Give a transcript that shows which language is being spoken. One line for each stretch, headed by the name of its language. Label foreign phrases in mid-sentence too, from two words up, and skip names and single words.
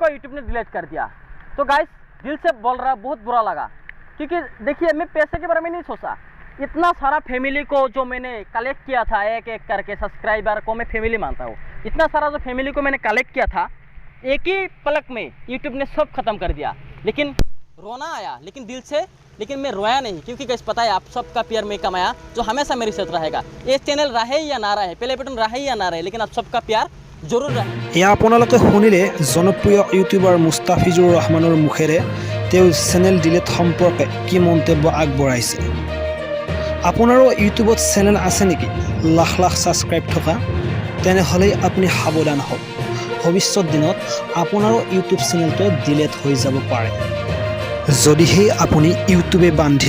Hindi: यूट्यूब ने डिलीट कर दिया तो गाइस दिल से बोल रहा बहुत बुरा लगा क्योंकि देखिए मैं पैसे के बारे में नहीं सोचा इतना सारा फैमिली को जो मैंने कलेक्ट किया था एक एक करके सब्सक्राइबर को मैं फैमिली मानता हूँ इतना सारा जो फैमिली को मैंने कलेक्ट किया था एक ही पलक में यूट्यूब ने सब खत्म कर दिया लेकिन रोना आया लेकिन दिल से लेकिन मैं रोया नहीं क्योंकि कैसे पता है आप सबका प्यार मैं कमाया जो हमेशा मेरे साथ रहेगा ये चैनल रहे या ना रहे पहले बटन रहे या ना रहे लेकिन आप सबका प्यार जरूर रहे
Assamese: এয়া আপোনালোকে শুনিলে জনপ্ৰিয় ইউটিউবাৰ মুস্তাফিজুৰ ৰহমানৰ মুখেৰে তেওঁ চেনেল ডিলেট সম্পৰ্কে কি মন্তব্য আগবঢ়াইছে আপোনাৰো ইউটিউবত চেনেল আছে নেকি লাখ লাখ সাবস্ক্ৰাইব থকা তেনেহলে আপুনি সাৱধান হওক ভৱিষ্যত দিনত আপোনাৰো ইউটিউব চেনেলটো ডিলেট হৈ যাব পাৰে যদিহে আপুনি ইউটিউবে বান্ধি